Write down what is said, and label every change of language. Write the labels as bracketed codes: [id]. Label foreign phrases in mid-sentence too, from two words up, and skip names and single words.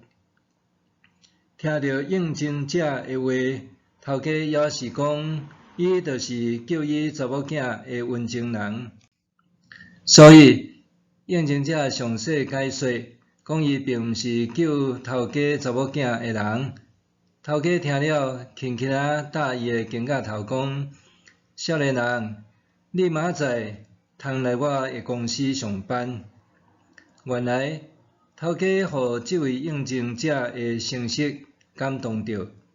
[nan] 听着应征者的话，头家也是讲，伊就是救伊查某囝的温情人。所以，应征者详细解说，讲伊并毋是救头家查某囝的人。头家听了，轻轻啊搭伊的肩胛头，讲：少年人，你明仔通来我的公司上班。原来，头家互这位应征者的成绩感动着。